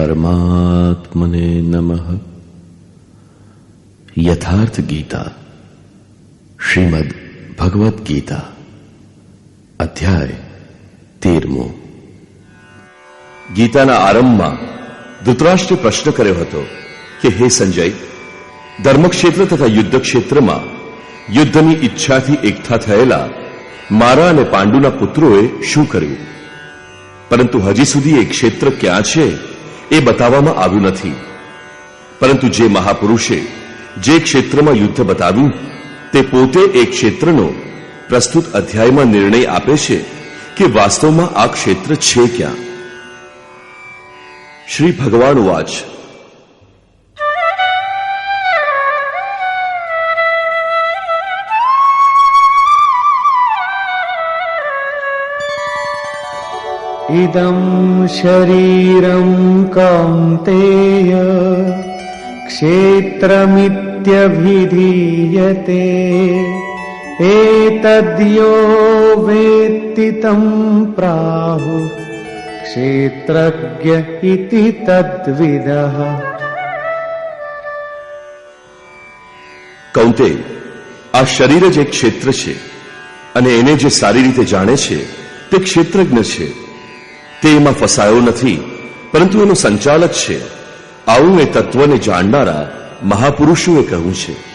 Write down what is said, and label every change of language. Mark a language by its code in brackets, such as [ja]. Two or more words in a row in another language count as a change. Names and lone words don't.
[sa] परमात्मने नमः। यथार्थ गीता, श्रीमद् भगवत गीता, अध्याय 13। [gu] ગીતાના આરંભમાં ધૃતરાષ્ટ્રે પ્રશ્ન કર્યો હતો કે હે સંજય, ધર્મક્ષેત્ર તથા યુદ્ધ ક્ષેત્રમાં યુદ્ધની ઈચ્છાથી એકઠા થયેલા મારા અને પાંડુના પુત્રોએ શું કર્યું? પરંતુ હજી સુધી એ ક્ષેત્ર ક્યાં છે એ બતાવવામાં આવ્યું નથી. પરંતુ જે મહાપુરુષે જે ક્ષેત્રમાં યુદ્ધ બતાવ્યું તે પોતે એ ક્ષેત્રનો પ્રસ્તુત અધ્યાયમાં નિર્ણય આપે છે કે વાસ્તવમાં આ ક્ષેત્ર છે ક્યાં. [sa] શ્રી ભગવાન વાચ, इदं शरीरं कौन्तेय क्षेत्रमित्यभिधीयते एतद्यो वेत्ति तं प्राहुः क्षेत्रज्ञ इति तद्विदः. [gu] કૌંતે, આ શરીર જ એક ક્ષેત્ર છે અને એને જે સારી રીતે જાણે છે તે ક્ષેત્રજ્ઞ છે. તે એમાં ફસાયો નથી, પરંતુ એનો સંચાલક છે. આવું એ તત્વને જાણનારા મહાપુરુષોએ કહ્યું છે.